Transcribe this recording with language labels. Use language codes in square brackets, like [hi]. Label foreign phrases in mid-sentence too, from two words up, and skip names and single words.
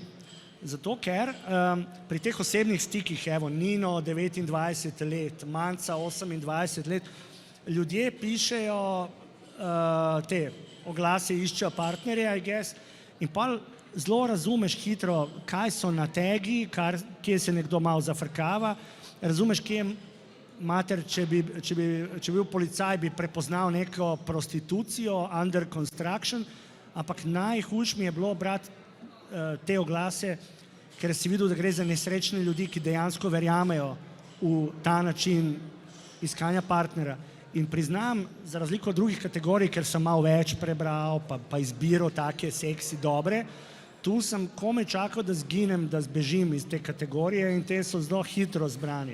[sl] Zato ker pri teh osebnih stikih, evo, Nino 29 let, Manca 28 let, ljudje pišejo te oglase, iščejo partnerje, [en] I guess, [sl] in pa zelo razumeš hitro, kaj so na tegi, kje se nekdo malo zafrkava, razumeš, kje mater, če bi bil policaj, bi prepoznal neko prostitucijo, [en] under construction, [sl] ampak najhujše mi je bilo brati te oglase, ker si videl, da gre za nesrečne ljudi, ki dejansko verjamejo v ta način iskanja partnera. In priznam, za razliko od drugih kategorij, ker sem malo več prebral, pa izbiral take seksi dobre, tu sem komaj čakal, da zginem, da zbežim iz te kategorije in te so zelo hitro zbrani.